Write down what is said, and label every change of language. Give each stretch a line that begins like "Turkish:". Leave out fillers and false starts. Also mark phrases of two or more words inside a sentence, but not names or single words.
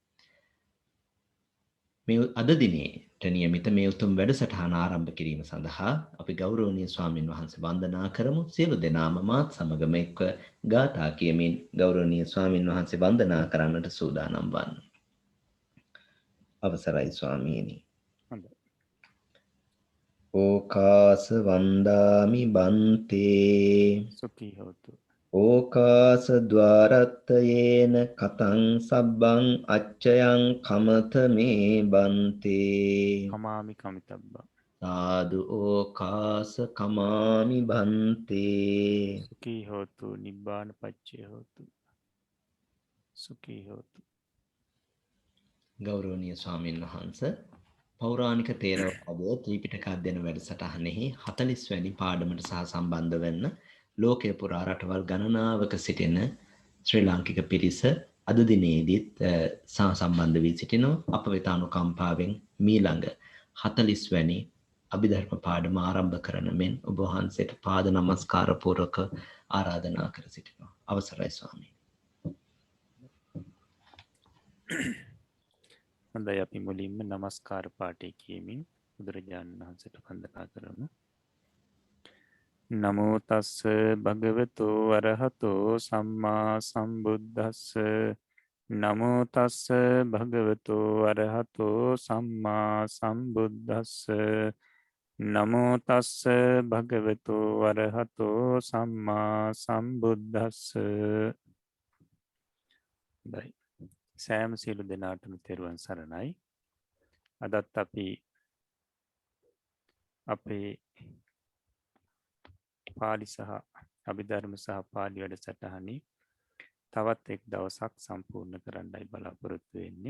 Sinhala: මේ අද දිනේට නියමිත මේ උතුම් වැඩසටහන ආරම්භ කිරීම සඳහා අපි ගෞරවනීය ස්වාමින් වහන්සේ වන්දනා කරමු. සියලු දෙනාම මාත් සමගම එක්ව ගාථා කියමින් ගෞරවනීය ස්වාමින් වහන්සේ වන්දනා කරන්නට සූදානම් වන්න. අවසරයි ස්වාමීනි.
Pali: ඕකාස වන්දාමි බන්තේ සුඛී හෝතු. ඕකාස ద్వාරත්තයේන කතං සබ්බං අච්චයං කමත මේ බන්තේ කමාමි කමිතබ්බා. සාදු ඕකාස කමාමි බන්තේ සුඛී හෝතු නිබ්බාන පච්චේ හෝතු. සුඛී හෝතු.
Sinhala: ගෞරවනීය ස්වාමීන් වහන්සේ පෞරාණික තේරවාදයේ ත්‍රිපිටක අධ්‍යයන වැඩසටහනෙහි 40 වැනි පාඩමට සහ සම්බන්ධ වෙන්න ලෝකයේ පුරා රටවල් ගණනාවක සිටින ශ්‍රී ලාංකික පිරිස අද දිනේදීත් සම්බන්ධ වී සිටිනවා. අප වෙත අනුකම්පාවෙන් මීළඟ 40 වැනි අභිධර්ම පාඩම ආරම්භ කරන මෙන් ඔබ වහන්සේට පාද නමස්කාර පූර්වක ආරාධනා කර සිටිනවා. අවසරයි ස්වාමීනි. හොඳයි අපි මුලින්ම නමස්කාර පාඨය කියමින් බුදුරජාණන් වහන්සේට වන්දනා කරමු.
Pali: නමෝ තස්ස භගවතු වරහතෝ සම්මා සම්බුද්දස්ස නමෝ තස්ස භගවතු වරහතෝ සම්මා සම්බුද්දස්ස නමෝ තස්ස භගවතු වරහතෝ සම්මා සම්බුද්දස්ස.
Sinhala: සෑම සියලු දෙනාටම තෙරුවන් සරණයි. අදත් අපි අපේ පාලි සහ අභිධර්ම සහ පාලි වැඩසටහනේ තවත් එක් දවසක් සම්පූර්ණ කරන්නයි බලාපොරොත්තු වෙන්නේ.